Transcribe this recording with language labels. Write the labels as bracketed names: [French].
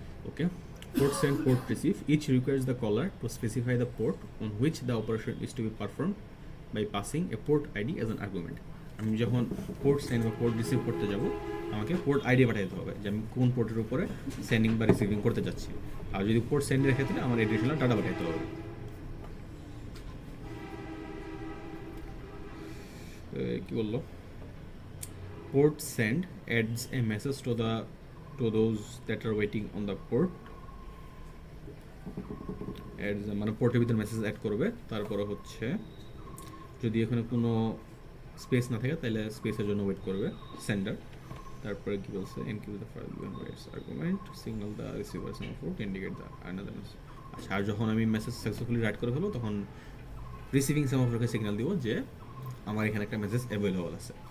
[English] Okay, port send, port receive, each requires the caller to specify the port on which the operation is to be performed by passing a port ID as an argument. [Bangla] আমি যখন port send বা port receive করতে যাব আমাকে port ID পাঠাতে হবে যে আমি কোন পোর্টের উপরে সেন্ডিং বা রিসিভিং করতে যাচ্ছি। আর যদি পোর্ট সেন্ডের ক্ষেত্রে আমার এডিশনাল ডাটা পাঠাতে হবে। কি বললো, [English] port send adds a message to those that are waiting on the port, [Bangla] মানে পোর্টের ভিতরে মেসেজ অ্যাড করবে। তারপরে হচ্ছে যদি এখানে কোনো স্পেস না থাকে তাহলে স্পেসের জন্য ওয়েট করবে সেন্ডার। তারপরে কি বলছে, [English] Enqueue the file given by its argument, signal the receiver semaphore to indicate the another message. [Bangla] আচ্ছা, আর যখন আমি মেসেজ সাকসেসফুলি রাইট করে ফেলবো তখন রিসিভিং সেমাফোরকে সিগন্যাল দিব যে আমার এখানে একটা মেসেজ অ্যাভেলেবল আছে।